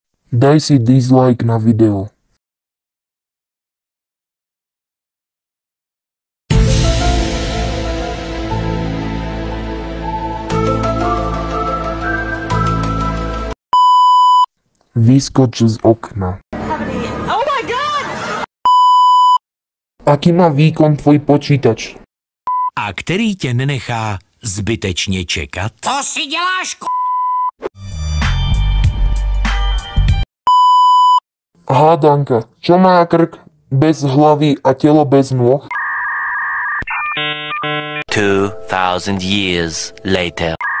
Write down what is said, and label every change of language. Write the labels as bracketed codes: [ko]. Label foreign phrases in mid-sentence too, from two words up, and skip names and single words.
[sk] Daj si dislike na video. Vyskoč z okna. [en] Oh my God! [sk] Aký má výkon tvoj počítač? [cs] A který tě nenechá zbytečně čekat? To si děláš [sk] Hádanka, čo má krk bez hlavy a telo bez nôh? [en] 2,000 years later.